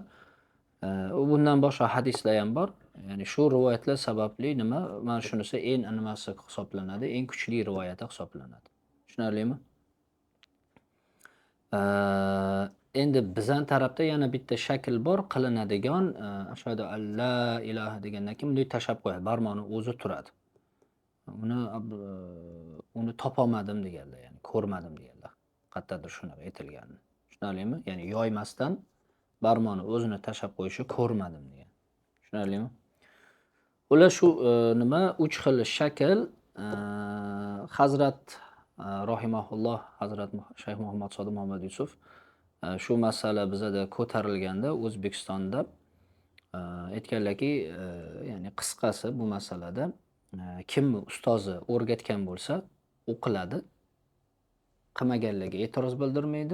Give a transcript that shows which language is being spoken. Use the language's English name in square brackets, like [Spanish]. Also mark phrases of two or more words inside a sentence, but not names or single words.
[Uzbek] Bundan boshqa hadislar ham bor. Ya'ni shu rivoyatlar sababli nima? Mana shunisi eng nimasi hisoblanadi, eng kuchli rivoyat hisoblanadi. Tushunarlimi? Endi bizning tarafda yana bitta shakl bor, qilinadigan [Arabic] أشهد أن لا إله [Uzbek] degandan keyin bunday tashab qo'yadi, barmoqni o'zi turadi. Uni topolmadim deganlar, ya'ni ko'rmadim deganlar. Qayerdadir shunaqa aytilgan. Tushunarlimi? Ya'ni yoymasdan barmoqni o'zini tashab qo'yishi ko'rmadim degan. Tushunarlimi? Ular shu nima 3 xil shakl Hazrat rahimahulloh, Hazrat Shayx Muhammad Sodiq Muhammad Yusuf shu masala bizada ko'tarilganda O'zbekistonda aytganlarki, ya'ni qisqasi bu masalada kim ustozi o'rgatgan bo'lsa o'qiladi, qilmaganlarga e'tiroz bildirmaydi.